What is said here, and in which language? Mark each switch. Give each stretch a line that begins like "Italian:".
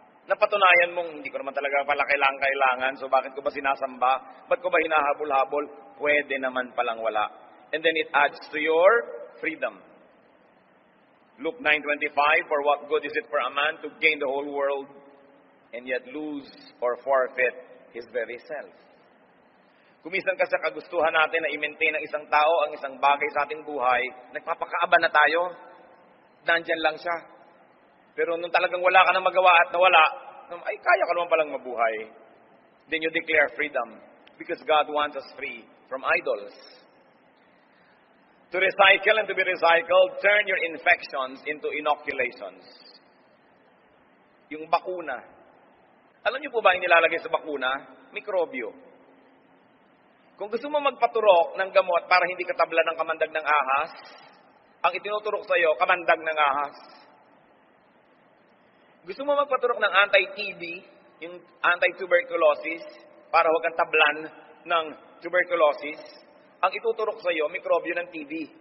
Filipino: Napatunayan mong, hindi ko naman talaga pala kailangan, so bakit ko ba sinasamba? Ba't ko ba hinahabol-habol? Pwede naman palang wala.
English: And then it adds to your freedom. Luke 9:25, for what good is it for a man to gain the whole world and yet lose or forfeit his very self?
Filipino: Kumisan kasi kagustuhan natin na i-maintain ng isang tao ang isang bagay sa ating buhay, nagpapakaaba na tayo, nandyan lang siya. Pero nung talagang wala ka na magawa at nawala, ay kaya ka naman palang mabuhay.
English: Then you declare freedom because God wants us free from idols. To recycle and to be recycled, turn your infections into inoculations.
Filipino: Yung bakuna. Alam niyo po ba yung nilalagay sa bakuna? Mikrobyo. Kung gusto mo magpaturok ng gamot para hindi ka tabla ng kamandag ng ahas, ang itinuturok sa iyo, kamandag ng ahas. Gusto mo magpaturok ng anti-TB, yung anti-tuberculosis, para huwag kang tablan ng tuberculosis, ang ituturok sa iyo, mikrobyo ng TB.